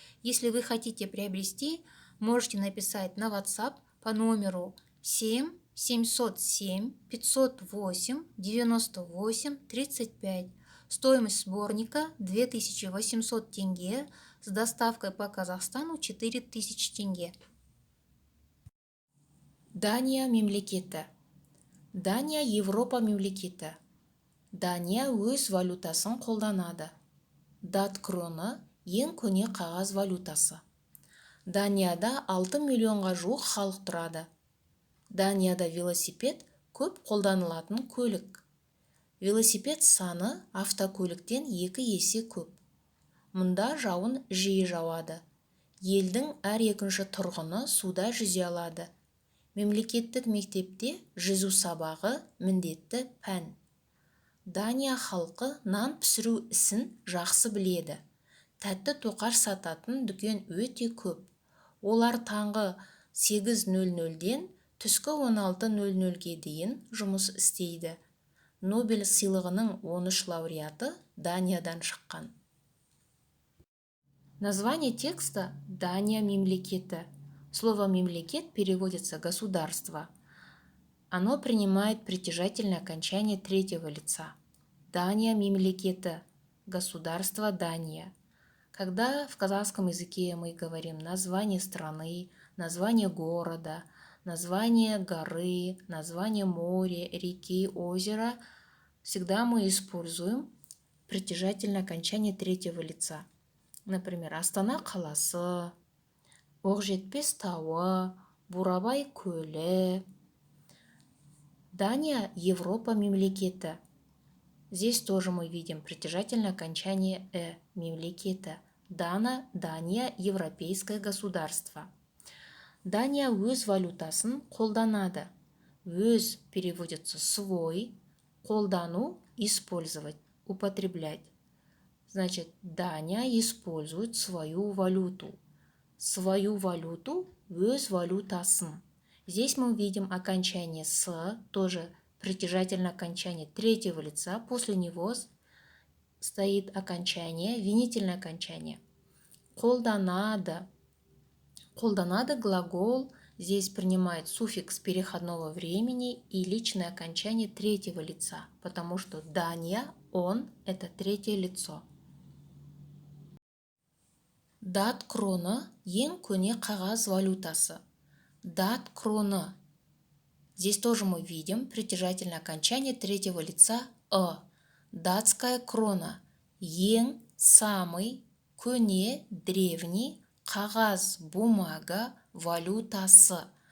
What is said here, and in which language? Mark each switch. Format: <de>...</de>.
<ru>Если вы хотите приобрести, можете написать на WhatsApp по номеру 7 707 508 98 35. Стоимость сборника 2800 тенге, с доставкой по Казахстану 4000 тенге.</ru> <kk>Дания мемлекеті. Дания Европа мемлекеті. Дания өз валютасын қолданады. Дат кроны ең көне қағаз валютасы. Данияда 6 миллионға жуық халық тұрады. Данияда велосипед көп қолданылатын көлік. Велосипед саны автокөліктен 2 есе көп. Мұнда жауын жиі жауады. Елдің әр екінші тұрғыны суда жүзе алады. Мемлекеттік мектепте жүзу сабағы міндетті пән. Дания халқы нан пісіру ісін жақсы біледі. Тәтті тоқаш сататын дүкен өте көп. Олар таңғы 8:00-ден түскі 16:00-ге дейін жұмыс істейді. Нобель сыйлығының 13 лауреаты Даниядан шыққан.</kk> <ru>Название текста Дания мемлекеті. Слово «мемлекет» переводится «государство». Оно принимает притяжательное окончание третьего лица.</ru> <kk>Дания мемлекеті,</kk> <ru>государство Дания. Когда в казахском языке мы говорим название страны, название города, название горы, название моря, реки, озера, всегда мы используем притяжательное окончание третьего лица.</ru> <kk>Например, Астана қаласы, Оқжетпес тауы, Бурабай көлі. Дания Европа мемлекеті.</kk> <ru>Здесь тоже мы видим притяжательное окончание мемлекеті. Дания европейское государство.</ru> <kk>Дания өз валютасын қолданады.</kk> <ru>Өз переводится свой, қолдану использовать, употреблять. Значит, Дания использует свою валюту. Свою валюту,</ru> <kk>өз валютасын.</kk> <ru>Здесь мы видим окончание «с», тоже притяжательное окончание третьего лица. После него стоит окончание, винительное окончание. Қолданады. Қолданады глагол здесь принимает суффикс переходного времени и личное окончание третьего лица, потому что Дания, он – это третье лицо.</ru> <kk>Дат кроны ең көне қағаз валютасы. Дат кроны.</kk> <ru>Здесь тоже мы видим притяжательное окончание третьего лица Датская крона.</ru> <kk>Ең, самый, көне, древний, қағаз, бумага, валютасы.</kk>